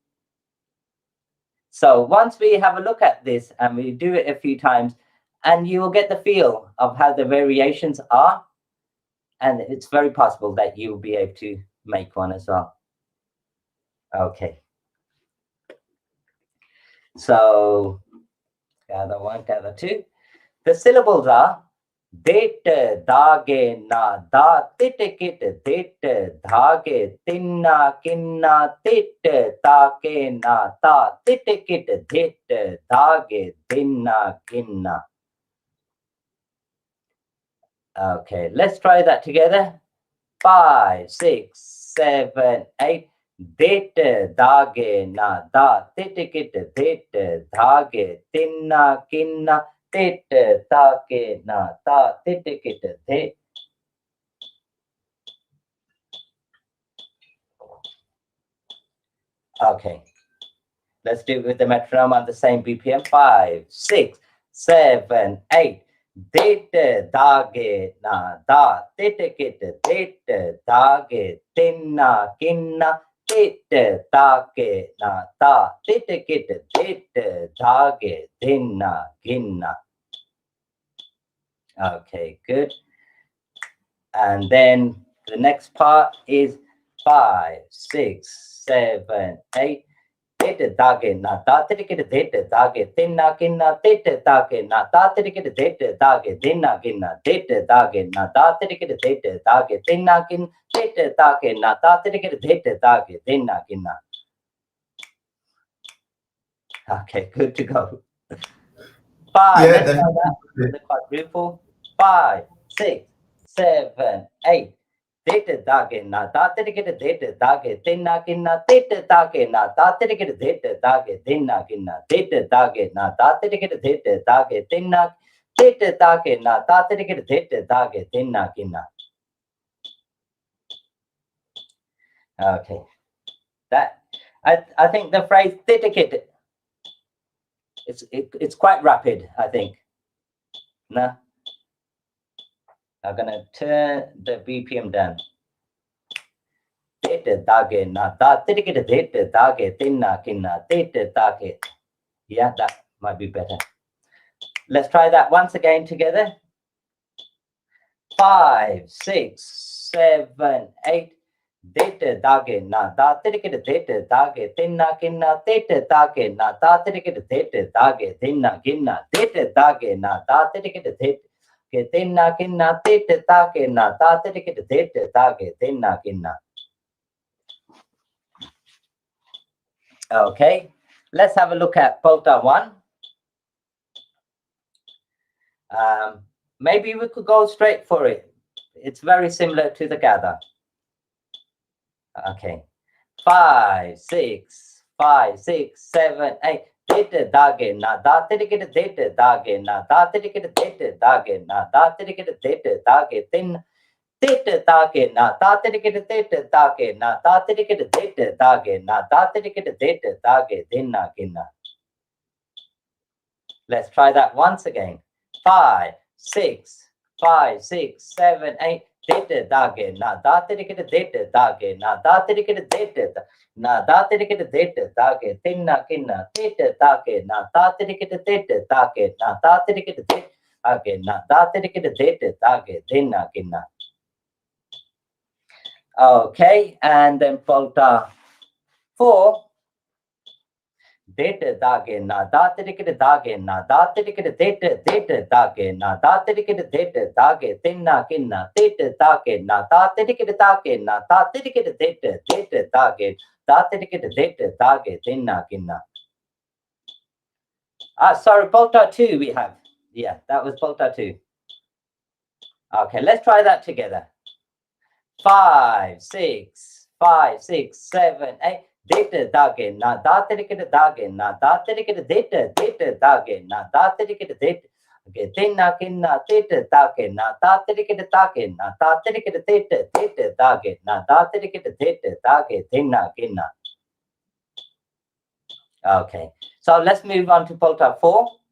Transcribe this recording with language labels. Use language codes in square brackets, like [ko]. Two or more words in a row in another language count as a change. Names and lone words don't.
[en] So once we have a look at this and we do it a few times, and you will get the feel of how the variations are, and it's very possible that you will be able to make one as well. Okay. So gather 1, gather 2. The syllables are det, dage, na, da, titikit, det, dage, tinna, kinna, tit, take, na, ta, titikit, det, dage, tinna, kinna. Okay, let's try that together. 5, 6, 7, 8. Det, dage, na, da, titikit, det, dage, tinna, kinna, tit, take, na, ta, titikit, det. Okay, let's do it with the metronome on the same BPM. 5, 6, 7, 8. Det, dage, na, da, titikit, det, dage, tinna, kinna, tit, take, na, ta, titikit, det, dage, tinna, kinna. Okay, good. And then the next part is 5, 6, 7, 8. Det, dage, na, da, titikit, det, dage, tinna, kinna, tit, take, na, ta, titikit, det, dage, tinna, kinna, tit, dage, na, da, titikit, det, dage, tinna, kinna, tit, take, na, ta, titikit, det, dage, tinna, kinna. Okay, good to go. 5, Yeah, let's try that with the quadruple. 5, 6, 7, 8. Det, dage, na, da, titikit, det, dage, tinna, kinna, tit, take, na, ta, titikit, det, dage, tinna, kinna, tit, dage, na, ta, titikit, det, dage, tinna, tit, take, na, ta, titikit, det, dage, tinna, kinna. Okay, that I think the phrase titikit, it's quite rapid, I think. No, I'm gonna turn the BPM down. Det, dage, na, da, titikit, det, dage, tinna, kinna, tit, take. Yeah, that might be better. Let's try that once again together. 5, 6, 7, 8. Dete dage na da tirikit dete dage tinna kinna dete dage na da tirikit dete dage tinna kinna dete dage na da tirikit dete tinna kinna dete dage na da tirikit dete dage tinna kinna. Okay, let's have a look at Polta 1. Maybe we could go straight for it. It's very similar to the gather. Okay, 5, 6, 5, 6, 7, 8. Dete dage na da tirikit dete dage na da tirikit dete dage na da tirikit dete dage tin dete dage na da tirikit dete dage na da tirikit dete dage na da tirikit dete dage dinna kinna. Let's try that once again. 5, 6, 5, 6, 7, 8. Dete dage na da tirikit dete dage na da tirikit dete na da tirikit dete dage tinna kinna dete dage na da tirikit dete dage na da tirikit dete dage na da tirikit dete dage dinna kinna. Okay, and then Polta 4. Dete dage na da tirikit dage na da tirikit dete dete dage na da tirikit dete dage tinna kinna dete dage na da tirikit dage na da tirikit dete dete dage da tirikit dete dage tinna kinna. Sorry, Polta 2 we have. Yeah, that was Polta 2. Okay, let's try that together. 5, 6, 5, 6, 7, 8. Dete dage na da tirikit dage na da tirikit dete dete dage na da tirikit dete tinna kinna dete dage na da tirikit dage na da tirikit dete dete dage na da tirikit dete dage tinna kinna. Okay, so let's move on to Polta 4.